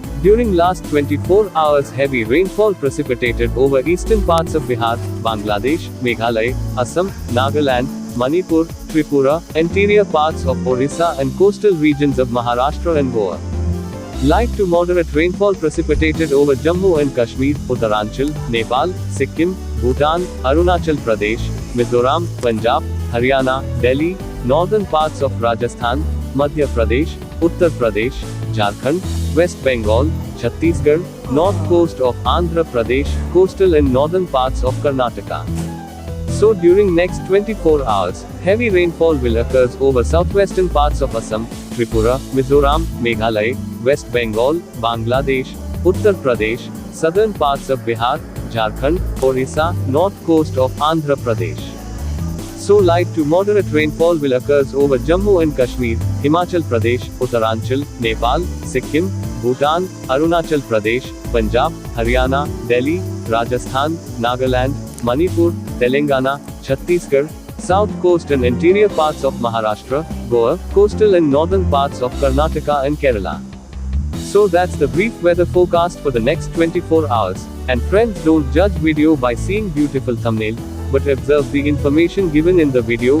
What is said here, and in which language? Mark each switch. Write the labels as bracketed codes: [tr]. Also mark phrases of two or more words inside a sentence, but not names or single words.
[en] During last 24 hours, heavy rainfall precipitated over eastern parts of Bihar, Bangladesh, Meghalaya, Assam, Nagaland, Manipur, Tripura, interior parts of Orissa and coastal regions of Maharashtra and Goa. Light to moderate rainfall precipitated over Jammu and Kashmir, Uttaranchal, Nepal, Sikkim, Bhutan, Arunachal Pradesh, Mizoram, Punjab, Haryana, Delhi, northern parts of Rajasthan, Madhya Pradesh, Uttar Pradesh, Jharkhand, West Bengal, Chhattisgarh, north coast of Andhra Pradesh, coastal and northern parts of Karnataka. So during next 24 hours, heavy rainfall will occur over southwestern parts of Assam, Tripura, Mizoram, Meghalaya, West Bengal, Bangladesh, Uttar Pradesh, southern parts of Bihar, Jharkhand, Orissa, north coast of Andhra Pradesh. So light to moderate rainfall will occur over Jammu and Kashmir, Himachal Pradesh, Uttaranchal, Nepal, Sikkim, Bhutan, Arunachal Pradesh, Punjab, Haryana, Delhi, Rajasthan, Nagaland, Manipur, Telangana, Chhattisgarh, south coast and interior parts of Maharashtra, Goa, coastal and northern parts of Karnataka and Kerala. So that's the brief weather forecast for the next 24 hours. And friends, don't judge video by seeing beautiful thumbnail, but observe the information given in the video.